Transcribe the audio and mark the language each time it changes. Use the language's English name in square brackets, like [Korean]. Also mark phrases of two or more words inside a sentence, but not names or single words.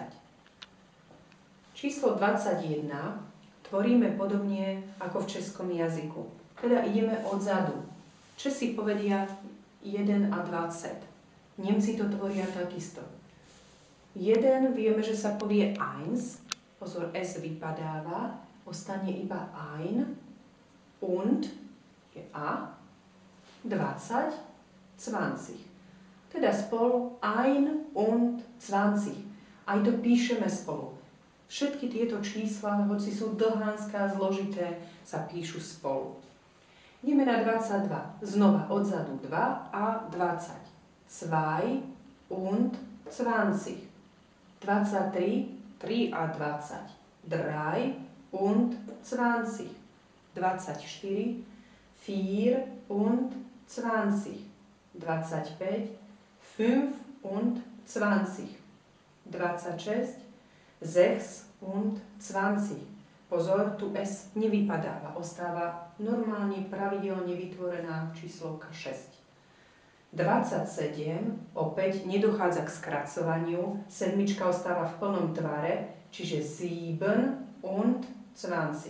[Slovak] Číslo 21 tvoríme podobne ako v českom jazyku. Teda ideme odzadu. Česi povedia 1 a 20. Nemci to tvoria takisto. 1 vieme, že sa povie eins. Pozor, S vypadáva. Ostane iba ein. Und je A. 20, 20. Teda spolu [German] ein und 20. [Slovak] Aj to píšeme spolu. Všetky tieto čísla, hoci sú dlhánske a zložité, sa píšu spolu. Ideme na 22. Znova odzadu 2 a 20. [German] 2 und 20. [Slovak] 23, 3 a 20. [German] 3 und 20. 24, 4 und 20. 25, 5 und 20. 26, 6 und 20. [Slovak] Pozor, tu S nevypadáva, ostáva normálne pravidelne vytvorená číslovka 6. 27, opäť nedochádza k skracovaniu, sedmička ostáva v plnom tvare, čiže [German] 7 und 20.